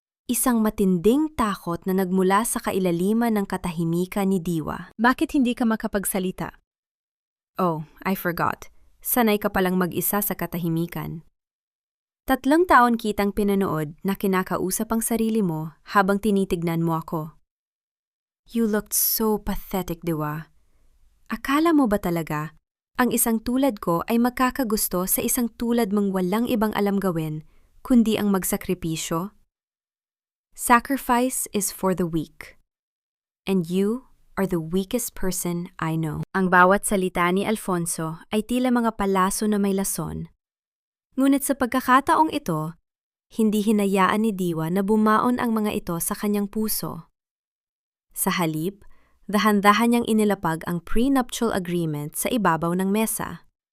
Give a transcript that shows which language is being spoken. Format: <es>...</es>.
<tl>Isang matinding takot na nagmula sa kailaliman ng katahimikan ni Diwa. "Bakit hindi ka makapagsalita?"</tl> <en>"Oh, I forgot.</en> <tl>Sanay ka palang mag-isa sa katahimikan. 3 taon kitang pinanood na kinakausap ang sarili mo habang tinitignan mo ako.</tl> <en>You looked so pathetic, Diwa.</en> <tl>Akala mo ba talaga, ang isang tulad ko ay magkakagusto sa isang tulad mong walang ibang alam gawin, kundi ang magsakripisyo?</tl> <en>Sacrifice is for the weak. And you are the weakest person I know."</en> <tl>Ang bawat salita ni Alfonso ay tila mga palaso na may lason. Ngunit sa pagkakataong ito, hindi hinayaan ni Diwa na bumaon ang mga ito sa kanyang puso. Sa halip, dahan-dahan niyang inilapag ang prenuptial agreement sa ibabaw ng mesa.</tl>